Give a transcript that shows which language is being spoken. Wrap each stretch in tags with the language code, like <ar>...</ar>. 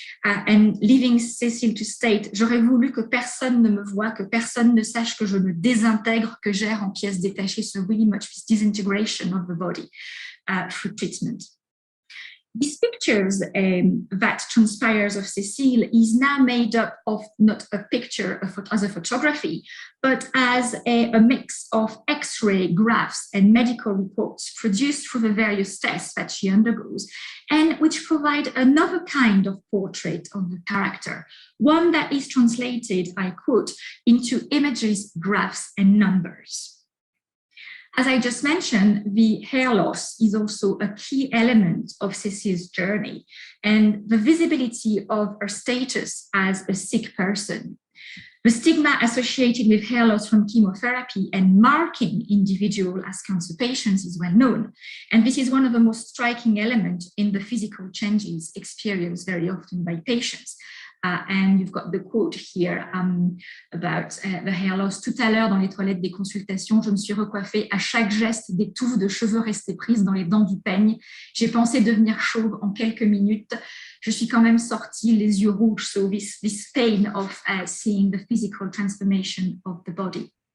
<en>And leaving Cécile to state,</en> <fr>j'aurais voulu que personne ne me voie, que personne ne sache que je me désintègre, que j'erre en pièces détachées.</fr> <en>So really much this disintegration of the body through treatment. These pictures that transpires of Cécile is now made up of not a picture as a photography, but as a mix of X-ray graphs and medical reports produced through the various tests that she undergoes, and which provide another kind of portrait of the character, one that is translated, I quote, into images, graphs, and numbers. As I just mentioned, the hair loss is also a key element of Cecile's journey and the visibility of her status as a sick person. The stigma associated with hair loss from chemotherapy and marking individual as cancer patients is well known. And this is one of the most striking elements in the physical changes experienced very often by patients. And you've got the quote here about the hair loss.</en> <fr>Tout à l'heure, dans les toilettes des consultations, je me suis recoiffée à chaque geste des touffes de cheveux restées prises dans les dents du peigne. J'ai pensé devenir chauve en quelques minutes. Je suis quand même sortie les yeux rouges.</fr> <en>So this pain of seeing the physical transformation of the body.</en>